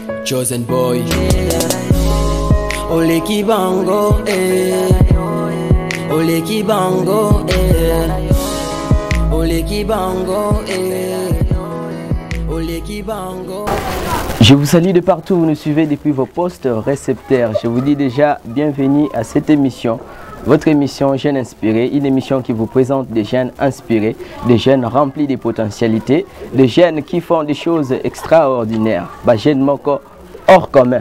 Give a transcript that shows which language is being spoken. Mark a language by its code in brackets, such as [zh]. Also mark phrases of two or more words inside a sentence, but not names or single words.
[en] chosen boy. Ole kibango, ole kibango, ole kibango, ole kibango. [fr] Je vous salue de partout, vous nous suivez depuis vos postes récepteurs. Je vous dis déjà bienvenue à cette émission, votre émission Jeunes Inspirés, une émission qui vous présente des jeunes inspirés, des jeunes remplis de potentialités, des jeunes qui font des choses extraordinaires, des jeunes hors commun.